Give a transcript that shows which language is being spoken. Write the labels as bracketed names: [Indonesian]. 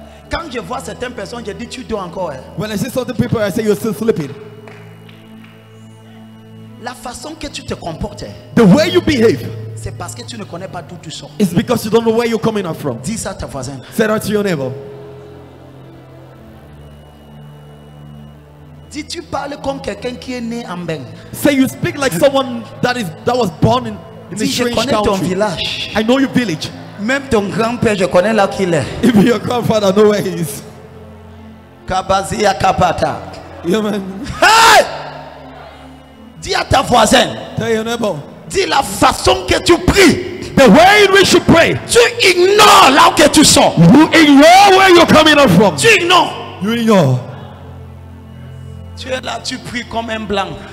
[French] Quand je vois certaines personnes, je dis tu dors encore. [English] When I see certain people, I say you're still sleeping. [French] La façon que tu te comportes, [English] the way you behave, [French] c'est parce que tu ne connais pas d'où tu sors. [English] It's because you don't know where you're coming up from. [French] Dis ça à ta voisine. [English] Say that to your neighbor. [French] Dis tu parles comme quelqu'un qui est né en Beng. [English] Say you speak like someone that was born in a strange country. [French] Ton village. [English] I know your village. [French] Même ton grand-père, je connais là qu'il est. [English] Even your grandfather, I know where he is. Kabazia Kapata. Yeah, man. [French] Hey! Dis à ta voisine. [English] Tell your neighbor. [French] Dis la façon que tu pries. [English] The way in which you pray. [French] Tu ignores là où que tu sors. [English] You ignore where you're coming up from. [French] Tu ignores. [English] You ignore. [French] Tu es là, tu pries comme un blanc.